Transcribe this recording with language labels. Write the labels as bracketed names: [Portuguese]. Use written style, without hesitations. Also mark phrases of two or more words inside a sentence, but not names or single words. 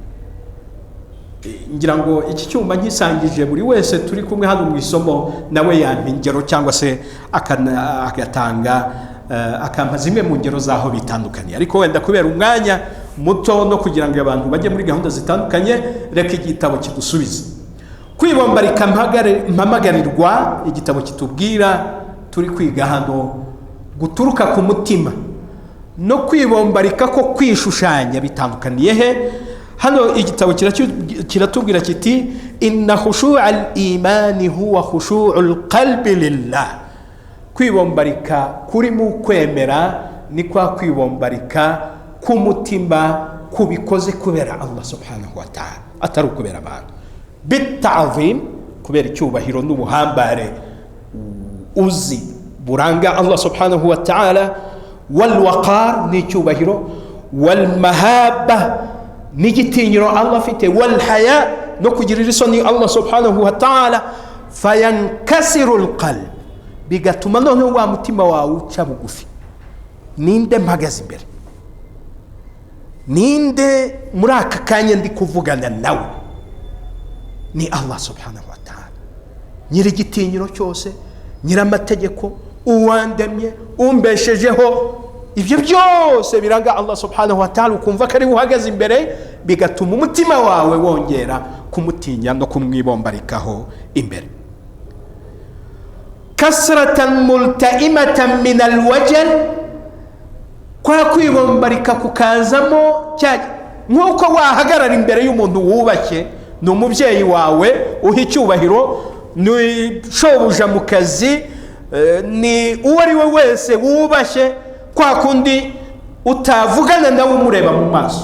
[Kinyarwanda] Ngira ngo iki cyuma nkisangije buri wese turi kumwe hano mu isomo nawe yampa ingero cyangwa se agatanga akampa zimwe mu ngero zaho bitandukanye, ariko wenda kubera umwanya muto no kugira ngo abantu bajye muri gahunda zitandukanye, reka igitabo kidusubize. Kwibombarika mpamagarirwa, igitabo kitubwira turi kwiga hano guturuka ku mutima no kwibombarika ko kwishushanya bitandukaniye he? Hano igitabo kiratubwira kiti [Arabic] إن خشوع الإيمان هو خشوع القلب لله. [Kinyarwanda] Kwibombarika kuri mu kwemera ni kwa kwibombarika ku mutima kubikoze kubera Allah [Arabic] سبحانه وتعالى, [Kinyarwanda] atari kubera abantu. Bit'azim, kubera icyubahiro n'ubuhambare uzi buranga Allah [Arabic] سبحانه وتعالى. [Kinyarwanda] Walwaqar, ni icyubahiro. Walmahaba, ni igitinyiro Allah afite. Walhaya, no kugirira isoni Allah [Arabic] سبحانه وتعالى. فينكسر القلب, [Kinyarwanda] bigatuma noneho wa mutima wawe uca bugufi. Ninde mpagaze imbere? Ninde muri aka kanya ndi kuvugana nawe? [Arabic] Ni الله سبحانه وتعالى, [Kinyarwanda] nyiri igitinyiro cyose, nyiri amategeko, uwandemye, umbeshejeho. Ibyo byose biranga Allah [Arabic] سبحانه وتعالى, [Kinyarwanda] ukumva ko ari uhagaze imbere, bigatuma umutima wawe wongera kumutinya no kumwibombarikaho imbere. [Arabic] كسرة ملتئمة من الوجل, [Kinyarwanda] kwa kwibombarika kukazamo nkuko wahagarara imbere y'umuntu wubashye, ni umubyeyi wawe uha icyubahiro, ni shobuja mu kazi, ni uwo ari we wese wubashye, kwa kundi utavugana nawe umureba mu maso.